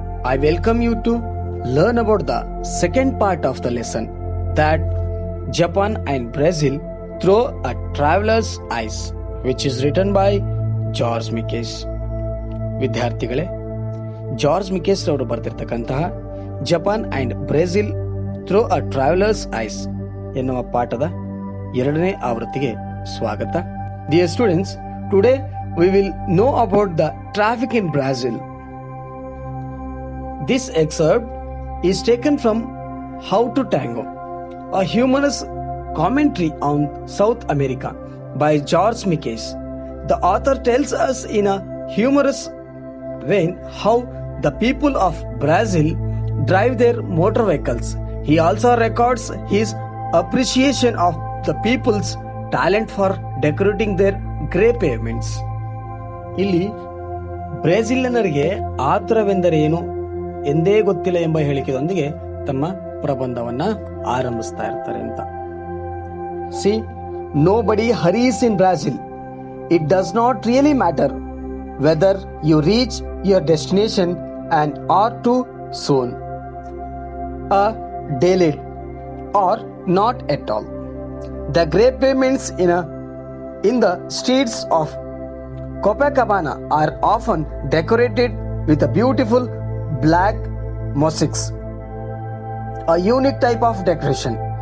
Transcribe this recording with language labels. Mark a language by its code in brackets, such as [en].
[en] I welcome you to learn about the second part of the lesson that Japan and Brazil through a traveler's eyes, which is written by George Mikes. [kn] ವಿದ್ಯಾರ್ಥಿಗಳೇ, George ಮಿಕೇಸ್ ಅವರು ಬರೆದಿರ್ತಕ್ಕಂತಹ Japan and Brazil through a travellers ice ಎನ್ನುವ ಪಾಠದ 2ನೇ ಆವೃತ್ತಿಗೆ ಸ್ವಾಗತ. [en] Dear students, today we will know about the traffic in Brazil. This excerpt is taken from How to Tango, a humorous commentary on South America by George Mickes. The author tells us in a humorous vein how the people of Brazil drive their motor vehicles. He also records his appreciation of the people's talent for decorating their grey pavements. [kn] ಇಲ್ಲಿ ಬ್ರೆಜಿಲಿಯನ್ನರಿಗೆ ಆತುರವೆಂದರೇನು ಎಂದೇ ಗೊತ್ತಿಲ್ಲ ಎಂಬ ಹೇಳಿಕೆಯೊಂದಿಗೆ ತಮ್ಮ ಪ್ರಬಂಧವನ್ನ ಆರಂಭಿಸ್ತಾ ಇರ್ತಾರೆ ಅಂತ. [en] See, nobody hurries in Brazil. It does not really matter whether you reach your destination and or too soon, a day late or not at all. The grey pavements in the streets of Copacabana are often decorated with a beautiful black mosaics, a unique type of decoration.